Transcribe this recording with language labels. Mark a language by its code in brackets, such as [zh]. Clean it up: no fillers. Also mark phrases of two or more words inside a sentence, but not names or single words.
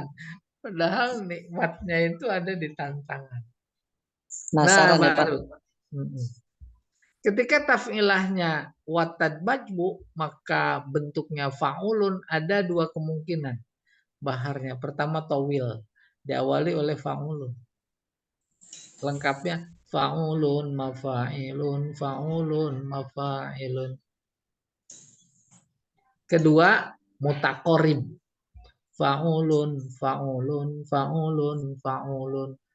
[id] Padahal nikmatnya itu ada di tantangan. Nah, Penasaran ya Pak. baru. Ketika taf'ilahnya [ar] وتد مجموع, [id] maka bentuknya fa'ulun ada 2 kemungkinan. Baharnya. Pertama tawil. Diawali oleh fa'ulun. [ar] Lengkapnya فعولن، مفاعيلن، فعولن، مفاعيلن. [id] Kedua, mutaqorib. [ar] فعولن، فعولن، فعولن، فعولن.